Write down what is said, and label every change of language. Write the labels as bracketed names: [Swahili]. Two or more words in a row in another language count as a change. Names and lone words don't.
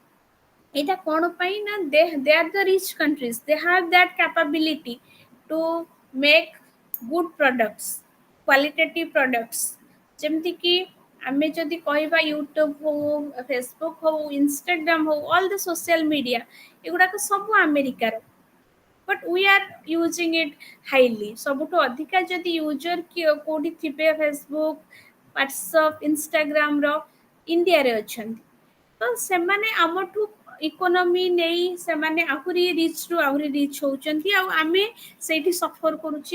[Odia] ଏଇଟା କଣ ପାଇଁ ନା [English] they are the rich countries, they have that capability to make good products, qualitative products. [Odia] ଯେମିତିକି ଆମେ ଯଦି କହିବା ୟୁଟ୍ୟୁବ ହଉ, ଫେସବୁକ୍ ହଉ, ଇନଷ୍ଟାଗ୍ରାମ ହଉ, [English] all the social media, [Odia] ଏଗୁଡ଼ାକ ସବୁ ଆମେରିକାର। [English] but we are using it highly. [Odia] ସବୁଠୁ ଅଧିକା ଯଦି ୟୁଜର କୋଉଠି ଥିବେ ଫେସବୁକ୍, ହ୍ୱାଟ୍ସଆପ୍, ଇନଷ୍ଟାଗ୍ରାମର, ଇଣ୍ଡିଆରେ ଅଛନ୍ତି। ତ ସେମାନେ ଆମଠୁ ଇକୋନୋମି ନେଇ ସେମାନେ ଆହୁରି ରିଚ୍ରୁ ଆହୁରି ରିଚ୍ ହଉଛନ୍ତି, ଆଉ ଆମେ ସେଇଠି ସଫର କରୁଛେ।